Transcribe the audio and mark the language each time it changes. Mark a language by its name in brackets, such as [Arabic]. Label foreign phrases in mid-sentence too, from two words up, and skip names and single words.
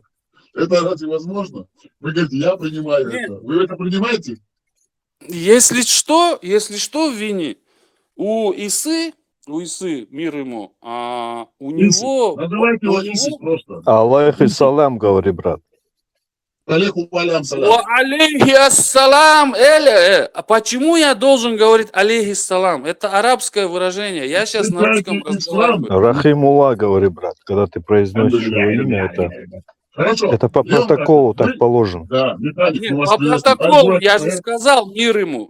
[Russian] Это разве возможно? Вы говорите, я принимаю Нет. это. Вы это принимаете? Если что, Винни, у Исы, мир ему, у Исик. него, Называйте у его него, Исик просто. Алейхиссалям, говори, брат. Алейху алям О, салям. [Arabic] عليه السلام, [Russian] а почему я должен говорить алейхиссалам? Это арабское выражение. Я сейчас на русском Представьте ислам. разговариваю. Рахимулла, говори, брат. Когда ты произносишь его имя, Хорошо. это по Леон протоколу Кастер, так положено. Да, Виталик, мы Нет, вас по приветствуем. протоколу, Альберт, я же сказал мир ему.